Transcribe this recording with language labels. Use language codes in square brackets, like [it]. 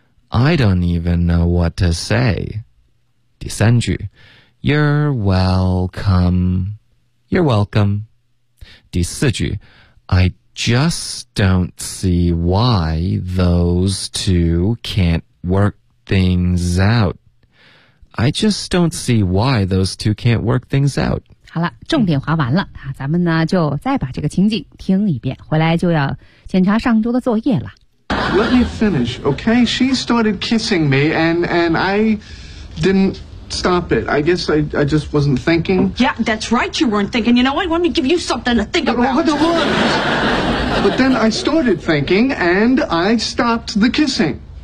[en] I don't even know what to say. [zh] 第三句 [en] You're welcome. You're welcome. [zh] 第四句 [en] I just don't see why those two can't work things out. I just don't see why those two can't work things out. [zh] 好了，重点划完了啊，咱们呢就再把这个情景听一遍，回来就要检查上周的作业了。 [en] Let me finish, okay? She started kissing me, and I didn't stop it. I guess I just wasn't thinking. Yeah, that's right. You weren't thinking. You know what? Let me give you something to think about. What the what? But then I started thinking, and I stopped the kissing.